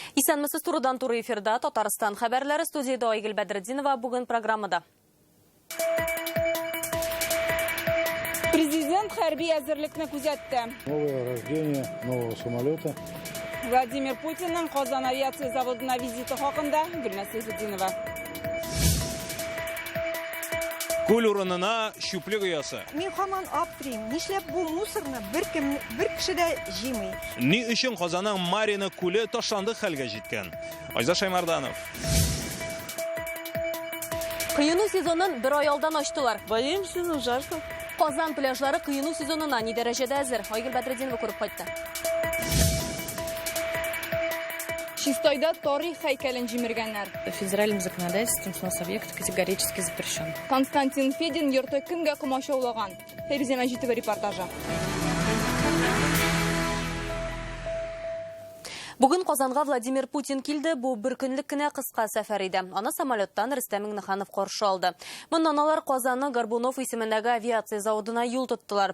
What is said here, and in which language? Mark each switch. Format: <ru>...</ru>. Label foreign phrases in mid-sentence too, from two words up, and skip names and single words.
<tt>Исәнмесез турыдан туры эфирда Татарстан хәбәрләре, студияда Айгөл Бәдретдинова бүген программада. Президент хәрби әзерлекне күзәтте.</tt> <ru>Новое рождение нового самолета.</ru> <tt>Владимир Путинның Казан авиация заводына визиты хакында Гөлнәс Сайфетдинова. Күл урынына шүплек оясы. Мин һаман аптырыйм. Нишләп бу мусорны бер кеше дә җыймый? Ни өчен Казанның Марина күле ташланды хәлгә җиткән? Айза Шаймарданов. Кыйыну сезонын бер ай алдан ачтылар.</tt> <ru>Боимся, но жарко.</ru> <tt>Казан пляжлары кыйыну сезонына ни дәрәҗәдә әзер? Айгөл Бәдретдинова күреп кайтты. Чистойда тарих һәйкәлен җимергәннәр.</tt> <ru>Федеральным законодательством снос объекта категорически запрещен.</ru> <tt>Константин Федин йорты кемгә комачаулаган? Фәризә Мәҗитова репортажы. Бүген Казанга Владимир Путин килде. Бу бер көнлек кенә кыска сәфәр иде. Аны самолеттан Рөстәм Миңнеханов каршы алды. Моннан алар Казанның Горбунов исемендәге авиация заводына юл тоттылар.</tt>